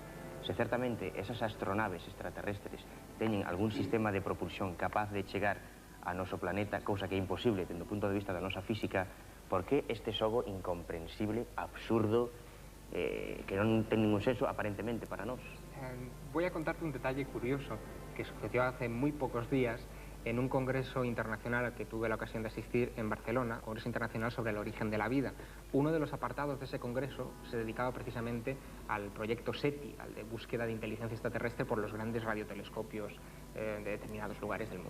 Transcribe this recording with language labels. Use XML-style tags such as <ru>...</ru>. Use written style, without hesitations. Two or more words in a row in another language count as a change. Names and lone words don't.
<gl>Se certamente esas astronaves extraterrestres teñen algún sistema de propulsión capaz de chegar a noso planeta, cousa que é imposible dende o punto de vista da nosa física, por que este xogo incomprensible, absurdo, que non ten ningún senso aparentemente para nós?</gl> <es>Voy a contarte un detalle curioso que sucedió hace muy pocos días en un congreso internacional al que tuve la ocasión de asistir en Barcelona, Congreso Internacional sobre el Origen de la Vida. Uno de los apartados de ese congreso se dedicaba precisamente al proyecto SETI, al de búsqueda de inteligencia extraterrestre por los grandes radiotelescopios de determinados lugares del mundo.</es>